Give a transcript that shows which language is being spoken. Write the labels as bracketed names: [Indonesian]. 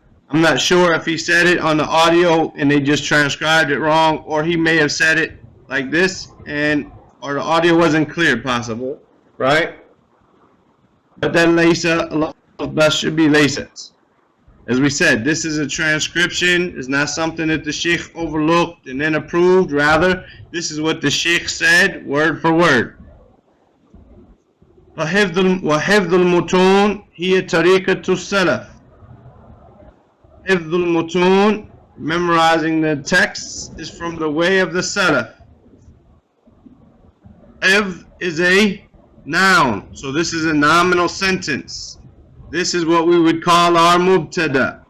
[English] I'm not sure if he said it on the audio and they just transcribed it wrong, or he may have said it like this or the audio wasn't clear, possible, right? But that laysa, Allah should be laysat. As we said, this is a transcription. It's not something that the sheikh overlooked and then approved. Rather, this is what the sheikh said, word for word. [Arabic] وحفظ المتون هي طريقة السلف. حفظ المتون, [English] memorizing the texts, is from the way of the Salaf. Hifz is a noun. So this is a nominal sentence. This is what we would call our mubtada.